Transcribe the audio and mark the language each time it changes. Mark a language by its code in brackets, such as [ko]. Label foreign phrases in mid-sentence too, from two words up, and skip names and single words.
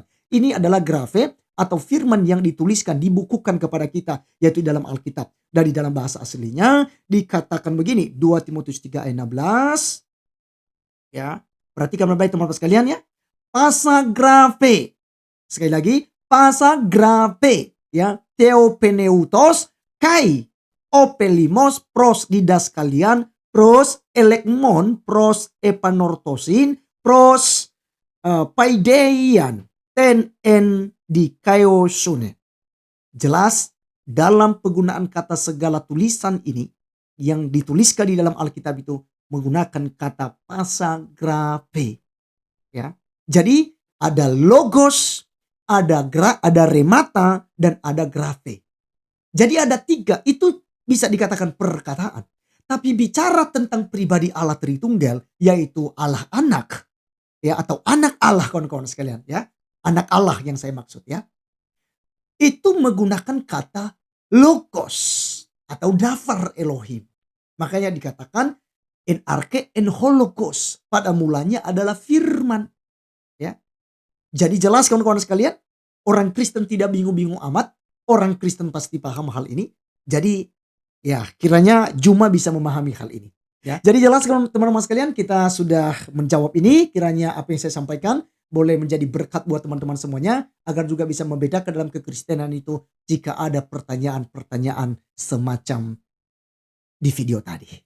[id] Ini adalah grafe atau firman yang dituliskan, dibukukan kepada kita, yaitu dalam Alkitab. Dari dalam bahasa aslinya dikatakan begini, 2 Timotius 3 ayat 16. Ya, perhatikan baik-baik teman-teman sekalian ya. Pasagrafe. Sekali lagi, pasagrafe. Ya, [el] θεόπνευστος καὶ ὠφέλιμος πρὸς διδασκαλίαν πρὸς ἐλεγμόν πρὸς ἐπανόρθωσιν πρὸς παιδείαν τὴν ἐν δικαιοσύνῃ. [id] Jelas dalam penggunaan kata segala tulisan ini yang dituliskan di dalam Alkitab itu menggunakan kata pasagrafe. Ya, jadi ada logos, ada remata dan ada grafe. Jadi ada 3 itu bisa dikatakan perkataan. Tapi bicara tentang pribadi Allah Tritunggal, yaitu Allah anak. Ya, atau anak Allah kawan-kawan sekalian. Ya, anak Allah yang saya maksud ya. Itu menggunakan kata logos atau [he] דבר אלהים. [id] Makanya dikatakan [el] ἐν ἀρχῇ ἦν ὁ λόγος. [id] Pada mulanya adalah firman. Ya. Jadi jelas kawan-kawan sekalian. Orang Kristen tidak bingung-bingung amat. Orang Kristen pasti paham hal ini. Jadi ya kiranya Juma bisa memahami hal ini. Ya. Jadi jelas teman-teman sekalian, kita sudah menjawab ini. Kiranya apa yang saya sampaikan boleh menjadi berkat buat teman-teman semuanya, agar juga bisa membedakan dalam kekristenan itu jika ada pertanyaan-pertanyaan semacam di video tadi.